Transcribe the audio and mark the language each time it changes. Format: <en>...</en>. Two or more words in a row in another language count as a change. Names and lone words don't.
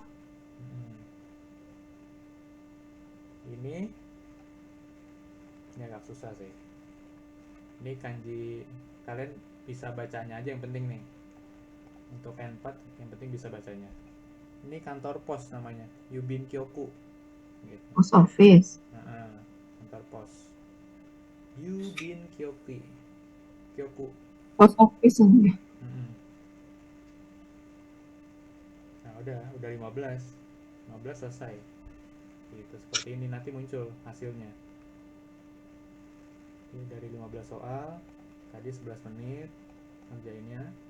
<id>Mm-mm. Ini agak susah sih. Ini kanji kalian bisa bacanya aja yang penting nih. Untuk N4 yang penting bisa bacanya. Ini kantor pos namanya,</id> <ja>郵便局.</ja> <id>Gitu.</id> <en>Post office.</en> <id>Kantor pos.</id> <ja>郵便局.</ja> <id>Kyoku.</id> <en>Post office.</en> <id>Mm-mm. Nah, udah 15 selesai. Gitu, seperti ini nanti muncul hasilnya. Ini dari 15 soal, tadi 11 menit ngerjainnya.</id>